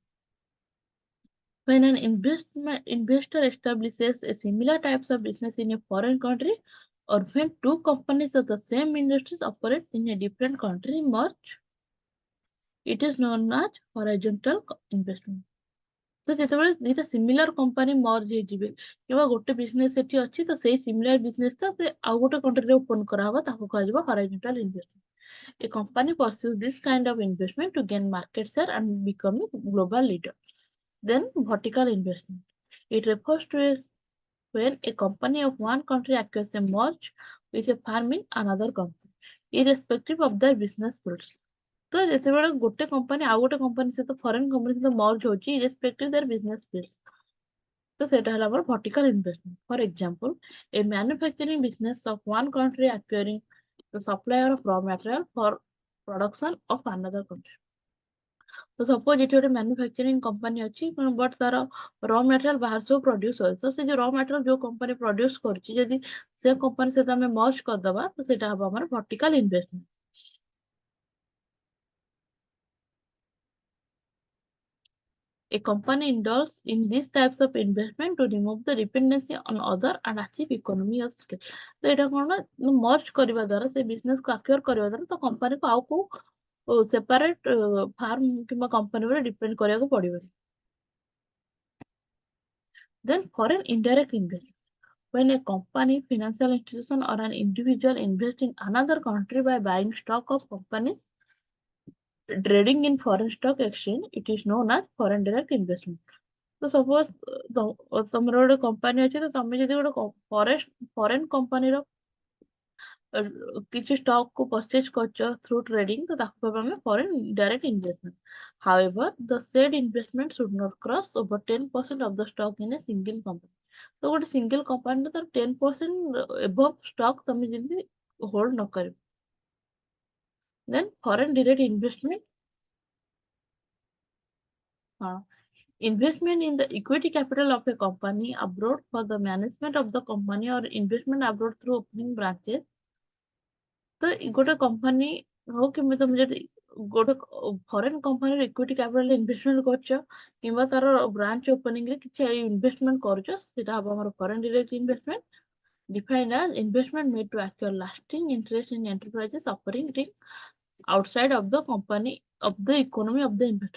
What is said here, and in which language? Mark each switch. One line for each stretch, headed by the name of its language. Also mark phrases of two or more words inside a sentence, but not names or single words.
English: When an investor establishes a similar types of business in a foreign country, or when two companies of the same industries operate in a different country merge, it is known as horizontal investment.
Odia: ତ ଯେତେବେଳେ ଦିଟା
English: similar company merge
Odia: ହେଇଯିବେ କିମ୍ବା ଗୋଟେ ବିଜନେସ ସେଠି ଅଛି ତ ସେଇ
English: similar business
Odia: ଟା ସେ ଆଉ ଗୋଟେ କଣ୍ଟ୍ରିରେ ଓପନ କରାହବ ତାକୁ କୁହାଯିବ
English: horizontal investment. A company pursues this kind of investment to gain market share and become a global leader. Then vertical investment. It refers to when a company of one country acquires a merge with a firm in another country, irrespective of their business fields.
Odia: ତ ଯେତେବେଳେ ଗୋଟେ କମ୍ପାନୀ ଆଉ ଗୋଟେ କମ୍ପାନୀ ସହିତ
English: foreign company
Odia: ସହିତ ମର୍ଜ ହଉଛି
English: irrespective their business fields,
Odia: ତ ସେଇଟା ହେଲା ଆମର
English: vertical investment. For example, a manufacturing business of one country acquiring the supplier of raw material for production of another country.
Odia: ତ ସପୋଜ ଏଠି ଗୋଟେ
English: manufacturing company
Odia: ଅଛି ବଟ୍ ତାର
English: raw material
Odia: ବାହାର ସବୁ ପ୍ରଡ୍ୟୁସ ହଉଛି ତ ସେ ଯୋଉ
English: raw material
Odia: ଯୋଉ କମ୍ପାନୀ ପ୍ରଡ୍ୟୁସ କରୁଛି ଯଦି ସେ କମ୍ପାନୀ ସହିତ ଆମେ ମର୍ଜ କରିଦବା ତ ସେଇଟା ହବ ଆମର
English: vertical investment. A company indulges in these types of investment to remove the dependency on other and achieve economy of scale.
Odia: ତ ଏଇଟା କଣ ନା ମର୍ଜ କରିବା ଦ୍ୱାରା ସେ ବିଜନେସ କୁ ଆକ୍ୱାର କରିବା ଦ୍ୱାରା ତ କମ୍ପାନୀକୁ ଆଉ କୋଉ
English: separate firm
Odia: କିମ୍ବା କମ୍ପାନୀ ଉପରେ ଡିପେଣ୍ଡ କରିବାକୁ ପଡିବନି।
English: Then foreign indirect investment. When a company, financial institution, or an individual invest in another country by buying stock of companies trading in foreign stock exchange, it is known as foreign direct investment. So suppose
Odia: ତମର ଗୋଟେ କମ୍ପାନୀ ଅଛି, ତ ତମେ ଯଦି ଗୋଟେ
English: foreign companyର
Odia: କିଛି stock କୁ purchase କରୁଛ
English: through trading,
Odia: ତ ତାକୁ କହିବା ଆମେ
English: foreign direct investment. However, the said investment should not cross over 10% of the stock in a single company.
Odia: ତ ଗୋଟେ
English: single companyର
Odia: ତାର
English: 10% above stock
Odia: ତମେ ଯେମିତି ହୋଲ୍ଡ ନ କରିବ।
English: Then foreign direct investment, investment in the equity capital of a company abroad for the management of the company or investment abroad through opening branches.
Odia: ତ ଗୋଟେ କମ୍ପାନୀ ହଉ କିମ୍ବା ତମେ ଯଦି ଗୋଟେ
English: foreign companyର equity capital investment
Odia: କରୁଛ କିମ୍ବା ତାର
English: branch opening
Odia: ରେ କିଛି ଇନଭେଷ୍ଟମେଣ୍ଟ କରୁଛ, ସେଟା ହବ ଆମର
English: foreign direct investment, defined as investment made to acquire lasting interest in enterprises operating outside of the company of the economy of the investor.